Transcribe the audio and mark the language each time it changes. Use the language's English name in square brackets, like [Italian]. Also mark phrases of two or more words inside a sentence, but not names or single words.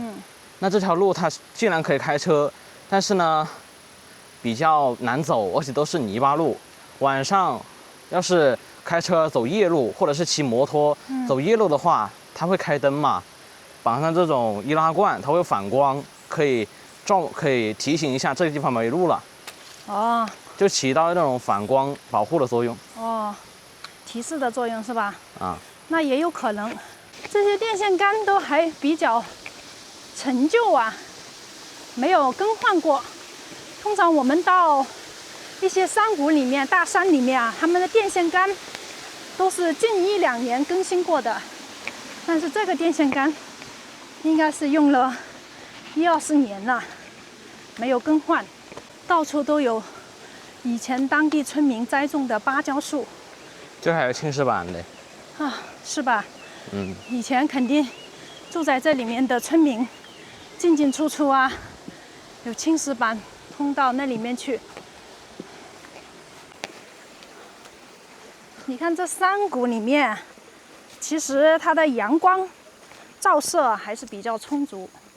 [Chinese] 那這條路它既然可以開車，但是呢比較難走，而且都是泥巴路。晚上要是開車走夜路，或者是騎摩托走夜路的話，它會開燈嘛，綁上這種易拉罐，它會反光，可以提醒一下這個地方沒路了。哦。就起到那種反光保護的作用。哦，提示的作用是吧？啊，那也有可能。這些電線桿都還比較陳舊啊，沒有更換過。通常我們到一些山谷裡面、大山裡面啊，他們的電線桿都是近1、2年更新過的。但是這個電線桿應該是用了10、20年了，沒有更換，到處都有。以前當地村民栽種的芭蕉樹，這還有青石板的啊，是吧？以前肯定住在這裡面的村民進進出出啊，有青石板通到那裡面去。你看這山谷裡面其实它的阳光照射还是比较充足。